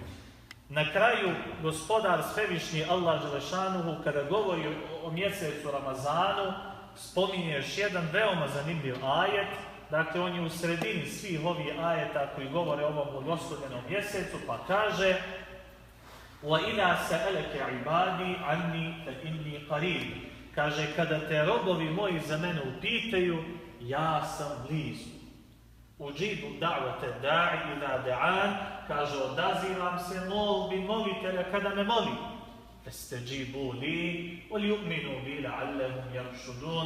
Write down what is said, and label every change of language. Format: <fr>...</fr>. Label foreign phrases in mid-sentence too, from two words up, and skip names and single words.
<bs>Na kraju, gospodar svevišnji Allah dželešanuhu, kada govori o mjesecu Ramazanu, spominje još jedan veoma zanimljiv ajet. Dakle, on je u sredini svih ovih ajeta koji govore o ovom blagoslovljenom mjesecu, pa kaže</bs> <ar>وَإِذَا سَأَلَكَ عِبَادِي عَنِّي فَإِنِّي قَرِيبٌ.</ar> <bs>Kaže, kada te robovi moji za mene upitaju, ja sam blizu.</bs> <ar>أجيب دعوة الداع إذا دعان.</ar> <bs>Kaže, odazivam se molbi molitelja kada me moli.</bs> <ar>فليستجيبوا لي وليؤمنوا بي لعلهم يرشدون.</ar>